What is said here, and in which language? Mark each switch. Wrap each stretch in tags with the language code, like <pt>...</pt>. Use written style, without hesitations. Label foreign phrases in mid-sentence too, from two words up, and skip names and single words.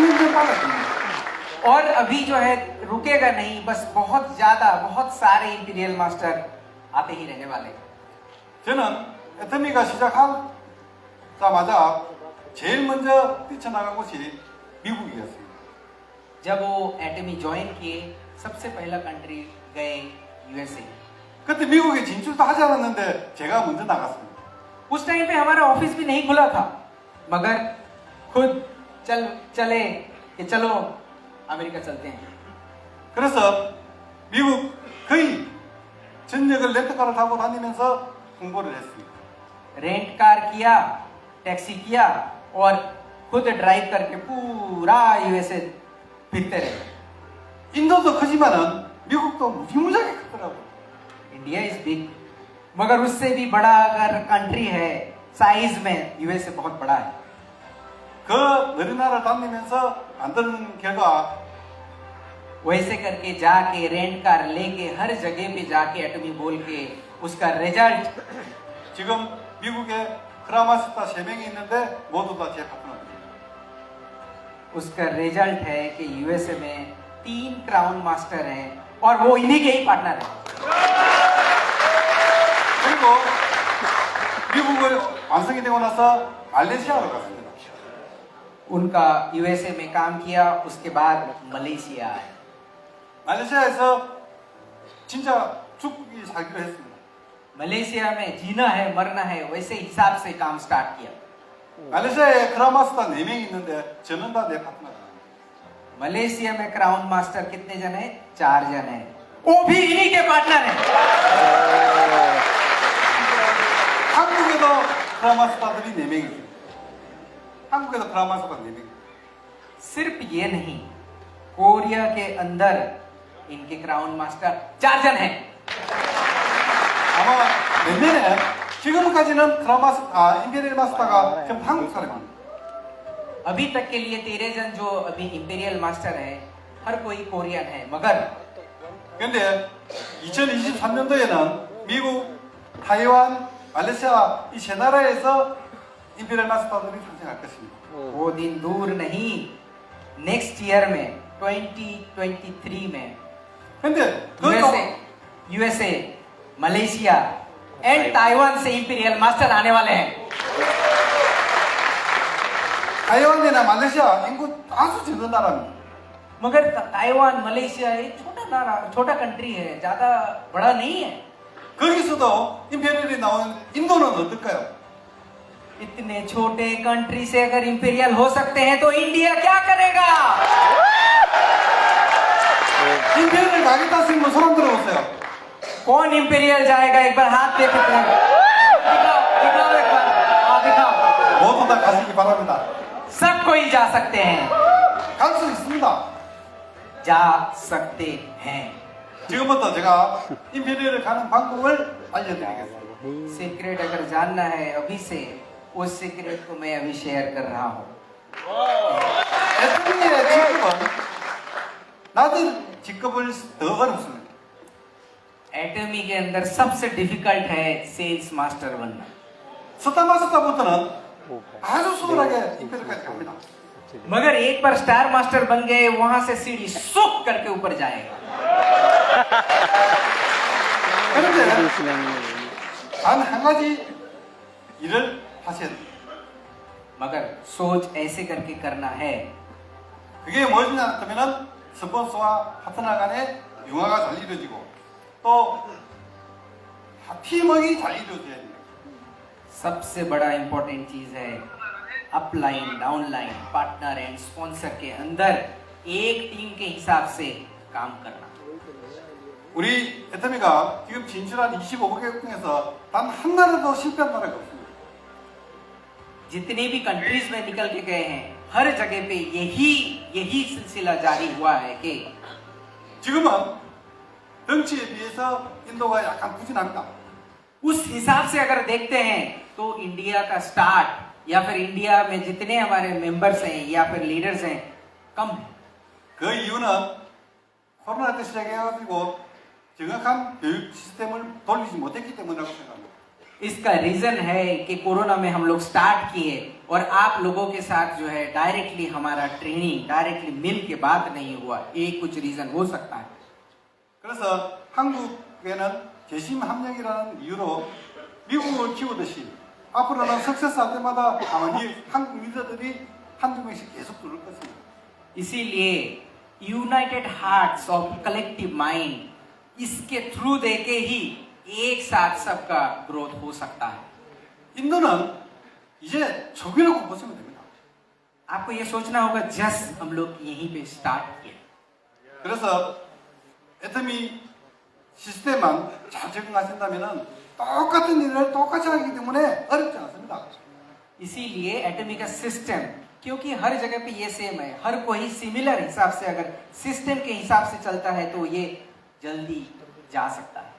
<ko>지금은 점점 빨라집니다.</ko> <hi>और अभी जो है रुकेगा नहीं, बस बहुत ज्यादा बहुत सारे इंपीरियल मास्टर आते ही रहने वाले हैं।</hi> <ko>저는 애터미가 시작하자마자 제일 먼저 뛰쳐나간 곳이 미국이었습니다.</ko> <hi>जब वो एटमी ज्वाइन किए, सबसे पहला कंट्री गए यूएसए।</hi> <ko>그때 미국에 진출도 하지 않았는데 제가 먼저 나갔습니다.</ko> <hi>उस टाइम पे हमारा ऑफिस भी नहीं खुला था, मगर खुद चले कि चलो अमेरिका चलते हैं।</hi> <ko>그래서 미국 거의 전역을 렌트카를 타고 다니면서 홍보를 했습니다.</ko> <en>rent car</en> <hi>किया, टैक्सी किया और खुद ड्राइव करके पूरा यूएसए फिरते रहे।</hi> <ko>인도도 크지만은 미국도 무지무지하게 크더라고요.</ko> <en>India is big,</en> <hi>मगर उससे भी बड़ा अगर कंट्री है साइज में, यूएसए बहुत बड़ा है।</hi> <ko>그 어린나라를 다니면서 만든 결과</ko> <hi>वैसे करके जाके</hi> <en>rent car</en> <hi>लेके हर जगह पे जाके एटमी बोल के उसका रिजल्ट</hi> <ko>지금 미국에 크라마스타 3명이 있는데 모두 다 제 파트너입니다.</ko> <hi>उसका रिजल्ट है कि यूएसए में 3 क्राउन मास्टर हैं और वो इन्हीं के ही पार्टनर हैं।</hi> <ko>그리고 미국을 완성이 되고 나서 말레이시아로 갔습니다.</ko> <hi>उनका यूएसए में काम किया, उसके बाद मलेशिया आए।</hi> <ko>말레이시아에서 진짜 죽기 살기로 했습니다.</ko> <hi>मलेशिया में जीना है मरना है वैसे हिसाब से काम स्टार्ट किया।</hi> <ko>말레이시아에 크라마스타 4명이 있는데 저는 다 내 파트너입니다.</ko> <hi>मलेशिया में क्राउन मास्टर कितने जन है? 4 जन है, वो भी इन्हीं के पार्टनर है।</hi> <ko>한국에도 크라마스타들이 4명이 있습니다. 한국에도 크라마스타 4명이 있습니다.</ko> <hi>सिर्फ ये नहीं, कोरिया के अंदर इनके क्राउन मास्टर 4 जन हैं।</hi> <ko>아마 내년에 지금까지는 임페리얼 마스터가 전부 한국 사람입니다.</ko> <hi>अभी तक के लिए 13 जन जो अभी इंपीरियल मास्टर है, हर कोई कोरियन है, मगर</hi> <ko>근데 2023년도에는 미국, 타이완, 말레이시아 이 세 나라에서 임페리얼 마스터들이 탄생할 것입니다.</ko> <hi>वो दिन दूर नहीं,</hi> <en>next year</en> <hi>में 2023 में</hi> <ko>근데</ko> <hi>यूएसए, मलेशिया एंड ताइवान से इंपीरियल मास्टर आने वाले हैं।</hi> <ko>타이완이나 말레이시아 인구 아주 적은 나라입니다.</ko> <hi>मगर ताइवान मलेशिया एक छोटा कंट्री है, ज्यादा बड़ा नहीं है।</hi> <ko>거기서도 임페리얼이 나오는 인도는 어떨까요?</ko> <hi>इतने छोटे कंट्री से अगर इंपीरियल हो सकते हैं तो इंडिया क्या करेगा?</hi> <ko>임페리얼 가겠다 싶으면 손 들어보세요.</ko> <hi>कौन इंपीरियल जाएगा? एक बार हाथ दे कितने दिखाओ, दिखाओ एक बार, हाँ दिखाओ।</hi> <ko>모두 다 가시기 바랍니다.</ko> <hi>सब कोई जा सकते हैं,</hi> <ko>갈 수 있습니다.</ko> <hi>जा सकते हैं।</hi> <ko>지금부터 제가 임페리얼을 가는 방법을 알려드리겠습니다.</ko> <hi>सीक्रेट अगर जानना है अभी से, उस सीक्रेट को मैं अभी शेयर कर रहा हूँ।</hi> <ko>애터미의 직급은 낮은 직급을 더 어렵습니다.</ko> <hi>एटमी के अंदर सबसे डिफिकल्ट है सेल्स मास्टर बनना।</hi> <ko>스타 마스터부터는 아주 수월하게 임페리얼까지 갑니다.</ko> <hi>मगर एक बार स्टार मास्टर बन गए, वहां से सीढ़ी सुक करके ऊपर जाएगा।</hi> <ko>그런데 단 한 가지 일을 하셔야 됩니다.</ko> <hi>मगर सोच ऐसे करके करना है,</hi> <ko>그게 뭐냐 하면은 스폰서와 파트너 간의 융화가 잘 이루어지고 또 팀워크가 잘 이루어져야 됩니다.</ko> <hi>सबसे बड़ा इंपॉर्टेंट चीज है</hi> <en>upline, downline, partner and sponsor</en> <hi>के अंदर एक टीम के हिसाब से काम करना।</hi> <ko>우리 애터미가 지금 진출한 25개국 중에서 단 한 나라도 실패한 나라가 없습니다.</ko> <hi>जितने भी कंट्रीज में निकल के गए हैं, हर जगह पे यही सिलसिला जारी हुआ है कि</hi> <ko>지금은 덩치에 비해서 인도가 약간 부진합니다.</ko> <hi>उस हिसाब से अगर देखते हैं तो इंडिया का स्टार्ट या फिर इंडिया में जितने हमारे मेंबर्स हैं या फिर लीडर्स हैं कम है।</hi> <ko>그 이유는 코로나 때 시작해가지고 정확한 교육 시스템을 돌리지 못했기 때문이라고 생각합니다.</ko> <hi>इसका रीजन है कि कोरोना में हम लोग स्टार्ट किए और आप लोगों के साथ जो है डायरेक्टली हमारा ट्रेनिंग डायरेक्टली मिल के बात नहीं हुआ, एक कुछ रीजन हो सकता है।</hi> <ko>그래서 한국에는 재심 함량이라는 이유로 미국을 키우듯이 앞으로는 석세스 할 때마다 아마 한국 리더들이 한두 명씩 계속 들을 것입니다.</ko> <hi>इसीलिए</hi> <en>United Hearts of Collective Mind</en> <hi>इसके थ्रू देके ही एक साथ सबका ग्रोथ हो सकता है।</hi> <ko>인도는 이제 초기라고 보시면 됩니다.</ko> <hi>आपको ये सोचना होगा जस्ट हम लोग यहीं पे स्टार्ट किए।</hi> <ko>그래서 애터미 시스템만 잘 적응하신다면 똑같은 일을 똑같이 하기 때문에 어렵지 않습니다.</ko> <hi>इसीलिए एटमी का सिस्टम, क्योंकि हर जगह पे ये सेम है, हर कोई सिमिलर हिसाब से अगर सिस्टम के हिसाब से चलता है तो ये जल्दी जा सकता है।</hi>